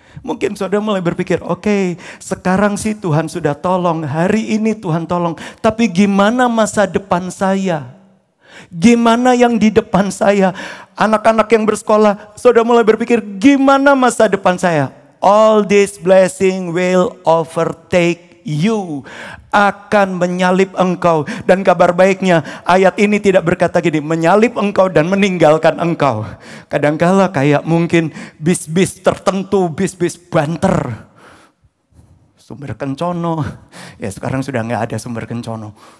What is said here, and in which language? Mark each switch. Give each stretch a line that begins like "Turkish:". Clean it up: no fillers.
Indonesian: Mungkin saudara mulai berpikir, oke, sekarang sih Tuhan sudah tolong, hari ini Tuhan tolong. Tapi gimana masa depan saya? Gimana yang di depan saya? Anak-anak yang bersekolah, saudara mulai berpikir, gimana masa depan saya?
English: All this blessing will overtake you.
Indonesian: Akan menyalip engkau. Dan kabar baiknya, ayat ini tidak berkata gini, menyalip engkau dan meninggalkan engkau. Kadangkala kayak mungkin bis-bis tertentu, bis-bis banter. Sumber Kencono. Ya sekarang sudah gak ada Sumber Kencono.